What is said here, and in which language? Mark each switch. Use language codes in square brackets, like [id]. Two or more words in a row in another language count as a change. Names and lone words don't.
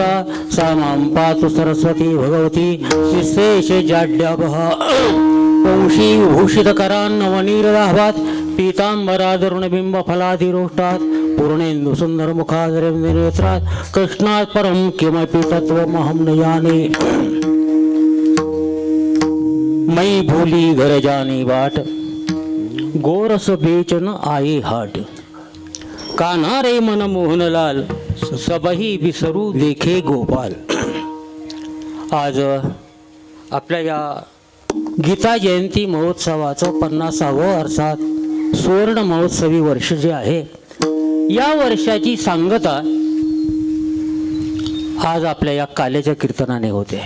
[sa] सा मां पातु सरस्वती भगवती विशेष जाड्यापः। वंशी भूषित करान्नवनीरदाभात, पीतांबरादरुणबिंब फलाधिरोष्टात्। पूर्णेन्दु सुंदर मुखादरेन्द्र नेत्रात्, कृष्णात् परं किमपि तत्त्वमहं न जाने। [bra] मैं भूली घर जानी बाट, गोरस बेचन आए हाट। कान्हारे मन मोहन लाल, सबही विसरू देखे गोपाल। [mr] आज आपल्या या गीता जयंती महोत्सवाचं 50वं अर्थात सुवर्ण महोत्सवी वर्ष जे आहे, या वर्षाची सांगता आज आपल्या या काल्याच्या कीर्तनाने होते.